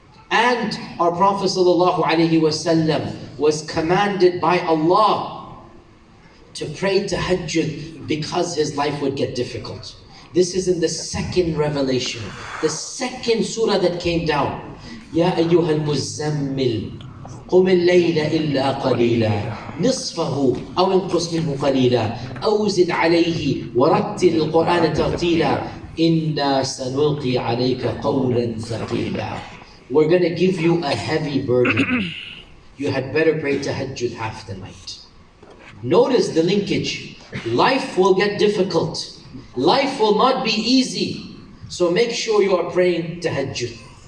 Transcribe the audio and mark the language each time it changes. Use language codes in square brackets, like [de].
[en] And our Prophet ﷺ was commanded by Allah to pray tahajjud because his life would get difficult. This is in the second revelation, the second surah that came down. [ar] Ya ayyuhal muzammil, قم الليل إلا قليلا نصفه أو انقص منه قليلا أو زد عليه ورتل القرآن ترتيلا إِنَّا سَنُلْقِي عَلَيْكَ قَوْلًا ثَقِيلًا. [en] We're going to give you a heavy burden. You had better pray tahajjud half the night. Notice the linkage. Life will get difficult. Life will not be easy. So make sure you are praying tahajjud.